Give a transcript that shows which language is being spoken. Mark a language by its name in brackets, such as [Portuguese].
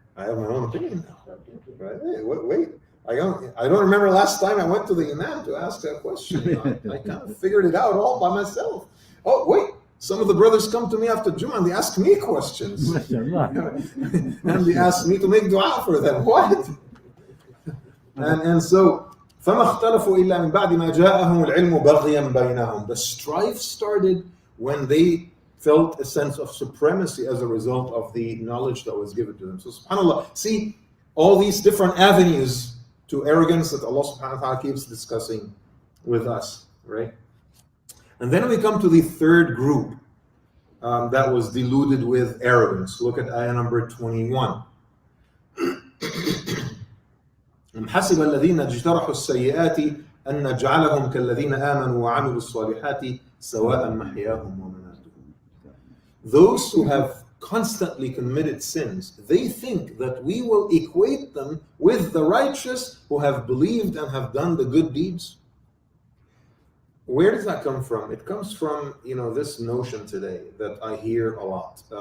[English] I have my own opinion now. Right? Hey, wait. I don't remember last time I went to the Imam to ask that question. I kind of figured it out all by myself. Oh, wait. Some of the brothers come to me after Jumu'ah and they ask me questions. And they ask me to make dua for them. What? And so, [Arabic] فَمَا اخْتَلَفُوا إِلَّا مِنْ بَعْدِ مَا جَاءَهُمُ الْعِلْمُ بَغْيًا بَيْنَهُم. [English] The strife started when they felt a sense of supremacy as a result of the knowledge that was given to them. So subhanAllah, see all these different avenues to arrogance that Allah subhanahu wa ta'ala keeps discussing with us, right? And then we come to the third group that was deluded with arrogance. Look at ayah number 21. [Arabic] أم حسب الذين اجترحوا السيئات أن نجعلهم كالذين آمنوا وعملوا الصالحات سواء محياهم ومماتهم. [English] Those who have constantly committed sins, they think that we will equate them with the righteous who have believed and have done the good deeds. Where does that come from? It comes from, this notion today that I hear a lot.